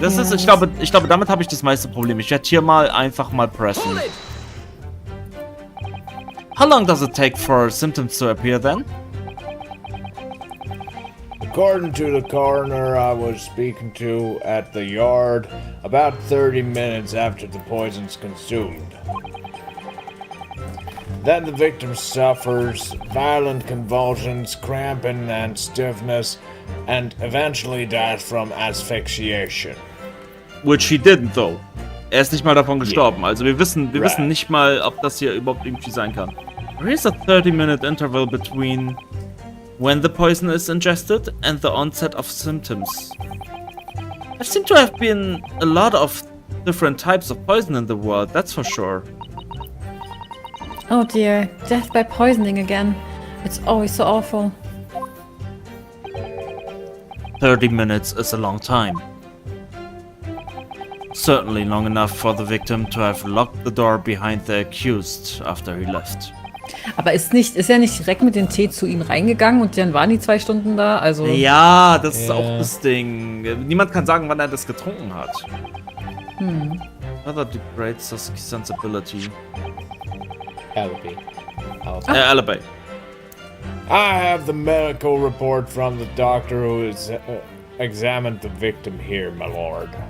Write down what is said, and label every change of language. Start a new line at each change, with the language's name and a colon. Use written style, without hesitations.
German: Das ist, ich glaube, damit habe ich das meiste Problem. Ich werde hier einfach mal pressen.
English: How long does it take for symptoms to appear then? According to the coroner I was speaking to at the yard, about 30 minutes after the poison's consumed. Then the victim suffers violent convulsions, cramping and stiffness, and eventually dies from asphyxiation. Which he didn't though.
German: Er ist nicht mal davon gestorben. Also wir wissen nicht mal, ob das hier überhaupt irgendwie sein kann.
English: There is a 30-minute interval between when the poison is ingested and the onset of symptoms. There seem to have been a lot of different types of poison in the world, that's for sure. Oh dear, death by poisoning again. It's always so awful. 30 minutes is a long time. Certainly long enough for the victim to have locked the door behind the accused after he left.
German: Aber ist ja nicht direkt mit dem Tee zu ihm reingegangen und dann waren die 2 Stunden da, also... Ja, das ist auch das Ding. Niemand kann sagen, wann er das getrunken hat.
English: Other degrades his sensibility. Alibi. Alibi. I have the medical report from the doctor who has examined the victim here, my lord.